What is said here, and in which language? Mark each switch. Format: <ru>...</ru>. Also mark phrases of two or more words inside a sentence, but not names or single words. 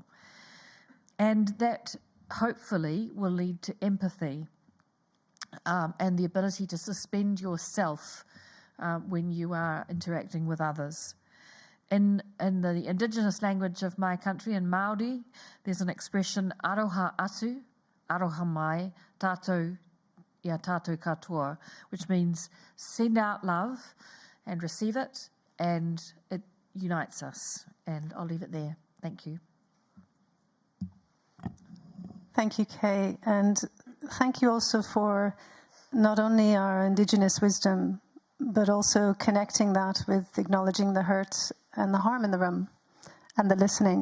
<en>And that hopefully will lead to empathy and the ability to suspend yourself when you are interacting with others. In the indigenous language of my country, in Māori, there's an expression,</en> <mi>aroha atu, aroha mai, tātou ia tātou katoa,</mi> <en>which means send out love and receive it, and it unites us. And I'll leave it there. Thank you. Thank you, Kay. And thank you also for not only our Indigenous wisdom, but also connecting that with acknowledging the hurt and the harm in the room and the listening.</en>